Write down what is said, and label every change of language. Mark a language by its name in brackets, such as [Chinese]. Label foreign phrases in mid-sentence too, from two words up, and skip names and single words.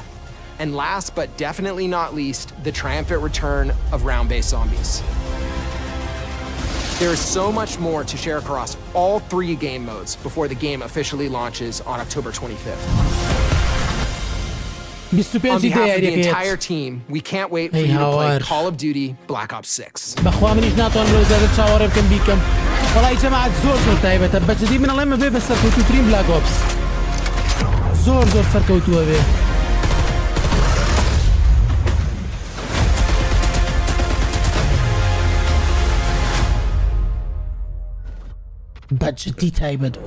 [English] And last but definitely not least, the triumphant return of round-based zombies. There is so much more to share across all 3 game modes before the game officially launches on October 25th. On behalf of the entire team, we can't wait for you to play Call of Duty Black Ops 6. [Central Kurdish] بەخوا منیش ناتوانم لەو زیاتر چاوەڕێ بکەم بیکەم. وەڵی جەماعەت زۆر تایبەتە بەجددی من ئەڵێمە بێ بە سەرکەوتووترین Black Ops. زۆر سەرکەوتووە بێ. بەجددی تایبەت بوو.